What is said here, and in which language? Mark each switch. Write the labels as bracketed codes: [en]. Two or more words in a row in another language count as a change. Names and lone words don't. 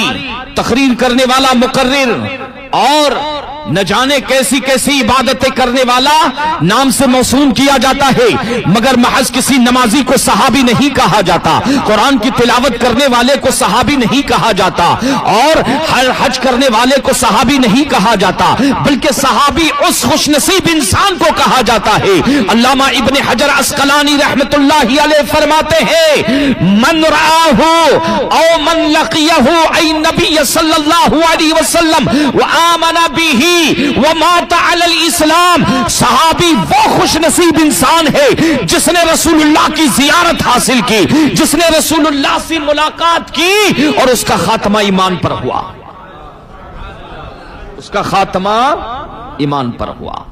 [ur] تقریر کرنے والا مقرر، اور نہ جانے کیسی کیسی عبادتیں کرنے والا نام سے موسوم کیا جاتا ہے، مگر محض کسی نمازی کو صحابی نہیں کہا جاتا، قرآن کی تلاوت کرنے والے کو صحابی نہیں کہا جاتا، اور ہر حج کرنے والے کو صحابی نہیں کہا جاتا، بلکہ صحابی اس خوش نصیب انسان کو کہا جاتا ہے۔ علامہ ابن حجر عسقلانی [ar] رحمت اللہ علیہ [ur] فرماتے ہیں، [ar] من رآہ او من لقیہ ای نبی صلی اللہ علیہ وسلم وآمن بھی ومات علی الاسلام، [ur] صحابی وہ خوش نصیب انسان ہے جس نے رسول اللہ کی زیارت حاصل کی، جس نے رسول اللہ سے ملاقات کی اور اس کا خاتمہ ایمان پر ہوا، اس کا خاتمہ ایمان پر ہوا۔